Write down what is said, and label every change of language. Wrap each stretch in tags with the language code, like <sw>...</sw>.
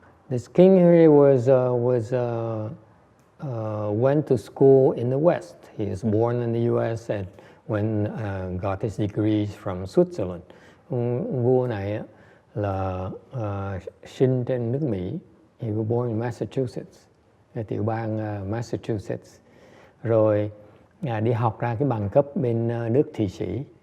<en>This king here went to school in the West. He was born in the U.S. and got his degrees from Switzerland.</en> <vi>Vua này là sinh trên nước Mỹ.</vi> <en>He was born in Massachusetts,</en> <vi>tiểu bang Massachusetts. Rồi đi học ra cái bằng cấp bên nước Thụy Sĩ.</vi>